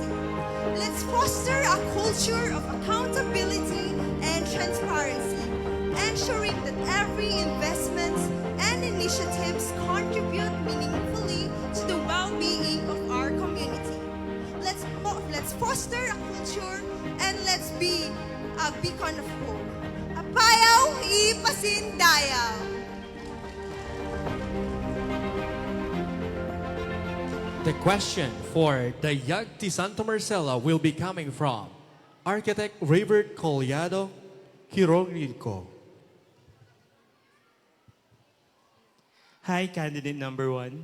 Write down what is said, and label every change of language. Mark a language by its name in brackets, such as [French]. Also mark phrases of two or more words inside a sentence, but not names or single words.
[English] Let's foster a culture of accountability and transparency, ensuring that every investment and initiatives contribute meaningfully to the well-being of our community. Let's foster a culture and let's be a beacon of hope. [Iloko] Apayao, ipasin Dayag. [English] The question for Dayag T. Santa Marcela will be coming from Architect Robert Collado Hirorico. Hi, candidate number one.